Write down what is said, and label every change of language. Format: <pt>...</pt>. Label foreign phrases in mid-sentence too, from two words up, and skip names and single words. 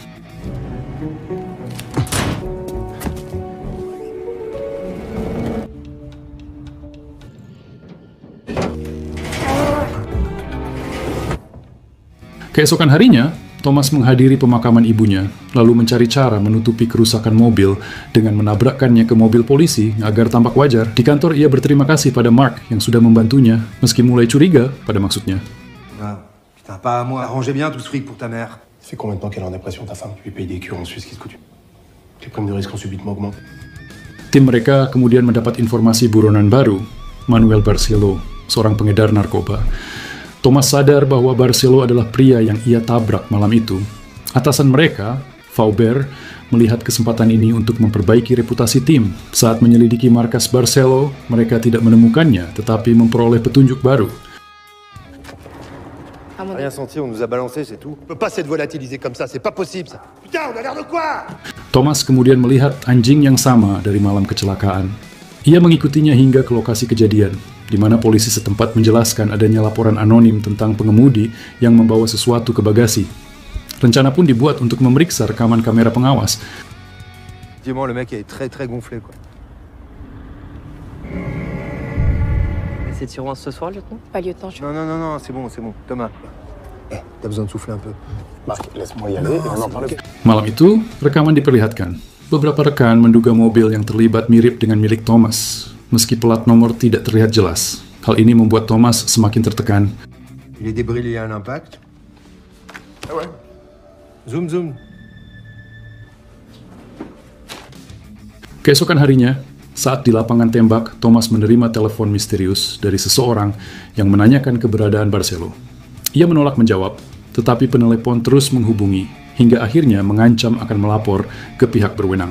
<id>Keesokan harinya, Thomas menghadiri pemakaman ibunya, lalu mencari cara menutupi kerusakan mobil dengan menabrakkannya ke mobil polisi agar tampak wajar. Di kantor, ia berterima kasih pada Mark yang sudah membantunya, meski mulai curiga pada maksudnya.</id> <fr>Putain, pas à moi. Arrangez bien tout ce fric pour ta mère. Ça fait combien de temps qu'elle est en dépression, ta femme? Tu lui payes des cures en Suisse, qu'est-ce que tu... Les primes de risque ont subitement augmenté.</fr> <id>Tim mereka kemudian mendapat informasi buronan baru, Manuel Barcelo, seorang pengedar narkoba. Thomas sadar bahwa Barcelo adalah pria yang ia tabrak malam itu. Atasan mereka, Faubert, melihat kesempatan ini untuk memperbaiki reputasi tim. Saat menyelidiki markas Barcelo, mereka tidak menemukannya, tetapi memperoleh petunjuk baru.</id> <fr>Rien senti, on nous a balancé, c'est tout. On peut pas s'être volatilisé comme ça, c'est pas possible, ça. Putain, on a l'air de quoi?</fr> <id>Thomas kemudian melihat anjing yang sama dari malam kecelakaan. Ia mengikutinya hingga ke lokasi kejadian, di mana polisi setempat menjelaskan adanya laporan anonim tentang pengemudi yang membawa sesuatu ke bagasi. Rencana pun dibuat untuk memeriksa rekaman kamera pengawas.</id> <fr>Dis-moi, le mec est très gonflé, quoi. C'est de surveillance ce soir, lieutenant? Pas lieutenant, je... Non, c'est bon. Thomas. T'as besoin de souffler un peu. Marc, laisse-moi y aller et on en parle.</fr> <id>Malam itu, rekaman diperlihatkan. Beberapa rekan menduga mobil yang terlibat mirip dengan milik Thomas, meski plat nomor tidak terlihat jelas. Hal ini membuat Thomas semakin tertekan.</id> <fr>Il est débris liés à l'impact. Ah ouais? Zoom.</fr> <id>Keesokan harinya, saat di lapangan tembak, Thomas menerima telepon misterius dari seseorang yang menanyakan keberadaan Barcelo. Ia menolak menjawab, tetapi penelepon terus menghubungi, hingga akhirnya mengancam akan melapor ke pihak berwenang.</id>